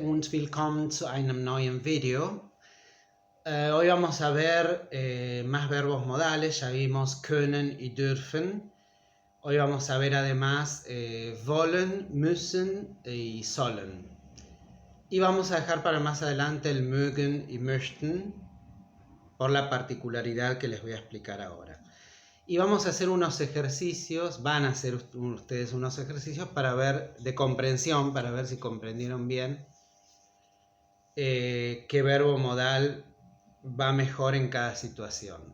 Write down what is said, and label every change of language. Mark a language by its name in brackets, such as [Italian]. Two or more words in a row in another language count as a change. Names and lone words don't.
[German] herzlich willkommen zu einem neuen Video. [Spanish] Hoy vamos a ver más verbos modales. Ya vimos können y dürfen. Hoy vamos a ver además [German] wollen, müssen [Spanish] y sollen. Y vamos a dejar para más adelante el mögen y möchten por la particularidad que les voy a explicar ahora. Y vamos a hacer unos ejercicios, van a hacer ustedes unos ejercicios para ver, de comprensión, para ver si comprendieron bien qué verbo modal va mejor en cada situación.